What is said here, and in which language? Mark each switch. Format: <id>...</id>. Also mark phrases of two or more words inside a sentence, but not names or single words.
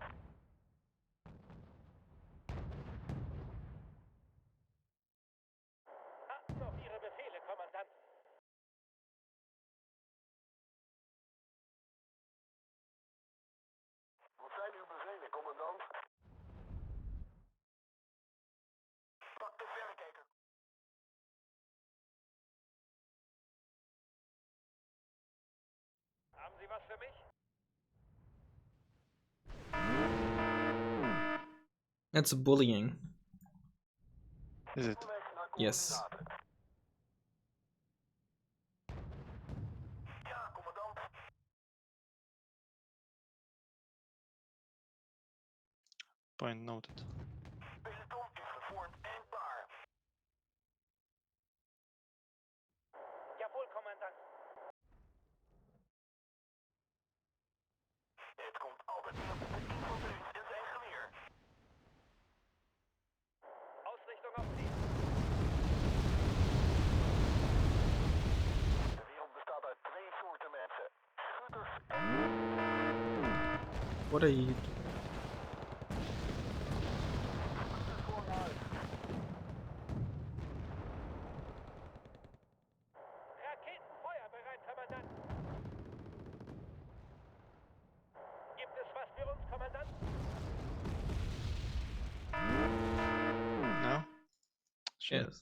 <de>Warten auf Ihre Befehle, Kommandant.</de> <nl>Wat zijn uw bevelen, commandant? Pak de verrekijker.</nl> <de>Haben Sie was für mich?</de> <en>That's bullying. Is it?</en> <nl>Weg naar</nl> <en>Yes.</en> <nl>coördinaten. Ja, commandant.</nl> <en>Point noted.</en> <nl>Peloton is gevormd en klaar.</nl> <de>Jawohl, Kommandant.</de> <nl>Het komt altijd neer op de infanterie en zijn geweer.</nl> <de>Ausrichtung auf Ziel.</de> <nl>De wereld bestaat uit twee soorten mensen. Schutters en</nl> <en>What are you?</en> <nl>schutters vooruit.</nl> <de>Raketenfeuer bereit, Kommandant. Gibt es was für uns, Kommandant?</de> <en>No? Sure. Yes.</en>